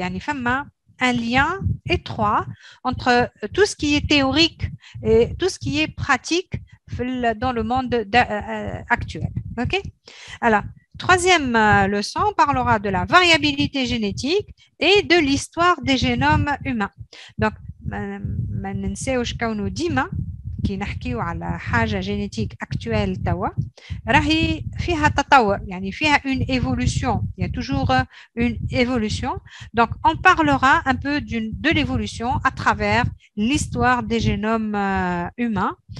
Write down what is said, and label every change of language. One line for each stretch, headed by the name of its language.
Arabic: يعني فما
French: un lien étroit entre tout ce qui est théorique et tout ce qui est pratique dans le monde actuel. Ok? Alors, troisième leçon, on parlera de la variabilité génétique et de l'histoire des génomes humains.
Arabic: Donc, ما ننساوش كونه ديما كي نحكيو على حاجة جينيتيك actuelle توا راهي فيها تطور يعني فيها
French: une évolution. Il y a toujours une évolution. Donc, on parlera un peu de l'évolution à travers l'histoire des génomes humains.